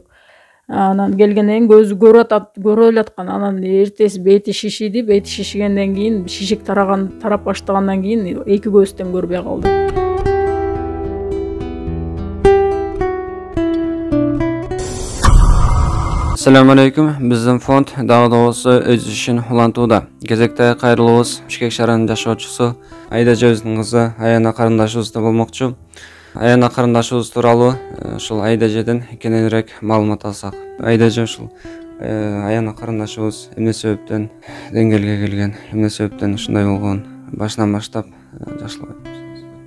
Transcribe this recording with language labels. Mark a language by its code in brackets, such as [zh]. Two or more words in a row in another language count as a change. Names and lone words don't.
[ky] Анан келгенден кийин көзү көрө элаткан, анан эртеси бети шишиди, бети шишигенден кийин шишик тарап баштагандан кийин эки көзүнөн көрбөй калды. [ar] السلام عليكم. [ky] Бизим фонд дагы да болсо өз ишин улантууда. Кезекте кайрылыбыз Бишкек шаарынын жашоочусу Айда Жебиздин кызы Аяна карындашыбызда болмокчу. Аяна карындашыбыз тууралуу ушул Айда Жеден кененирээк маалымат алсак. Айда Же ушул Аяна карындашыбыз эмне себептен деңгээлге келген, эмне себептен ушундай болгон, башынан баштап жакшылап айтыңыз.